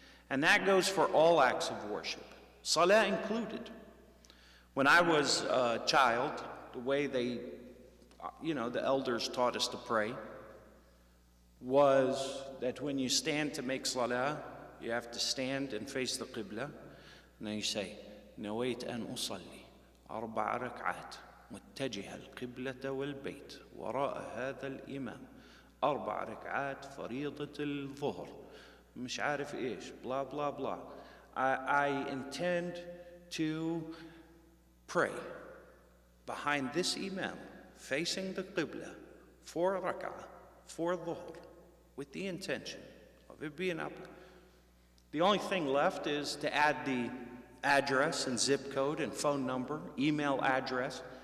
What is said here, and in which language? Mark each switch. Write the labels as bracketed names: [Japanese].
[English] And that goes for all acts of worship, salah included. When I was a child, the way the elders taught us to pray was that when you stand to make salah, you have to stand and face the qibla. [Arabic] And then you say, نويت أن أصلي 4 ركعات متجه القبلة والبيت وراء هذا الإمام 4 ركعات فريضة الظهر مش عارف إيش [English] blah blah blah. I intend to pray behind this imam facing the qibla 4 rak'ah for dhuhr with the intention of it being up. The only thing left is to add the address and zip code and phone number, email address.